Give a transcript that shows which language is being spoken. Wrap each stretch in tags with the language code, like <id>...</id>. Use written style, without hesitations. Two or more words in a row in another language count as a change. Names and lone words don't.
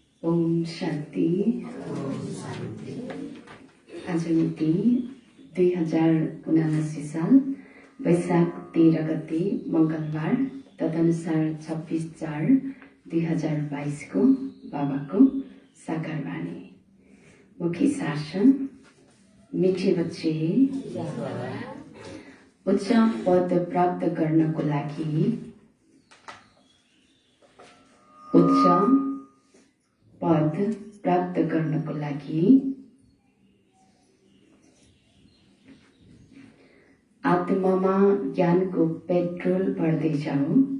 <ne>ओम शान्ति। आज मिति 2079 साल वैशाख 13 गते मंगलबार तदनुसार 26/4/2022 को बाबाको साकार वाणी। मुख्य शासन। मीठे बच्चे, उच्च पद प्राप्त गर्नको लागि उच्च पद प्राप्त गर्नको लागि आत्मामा ज्ञानको पेट्रोल भर्दै जाऊ।</ne>